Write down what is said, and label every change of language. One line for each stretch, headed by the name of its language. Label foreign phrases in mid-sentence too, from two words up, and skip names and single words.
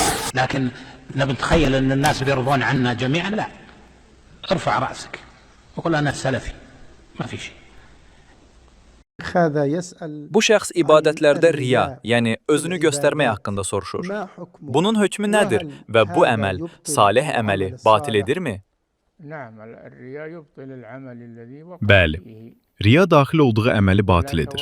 Arabic: لكن نتخيل أن الناس بيرضون عنا جميعا، لا. ارفع رأسك وقل أنا سلفي، ما في شيء.
Azerbaijani: Bu şəxs ibadətlərdə riya, yəni özünü göstərmək haqqında soruşur. Bunun hökmü nədir və bu əməl salih əməli batil edirmi? Bəli, riya daxil olduğu əməli batil edir.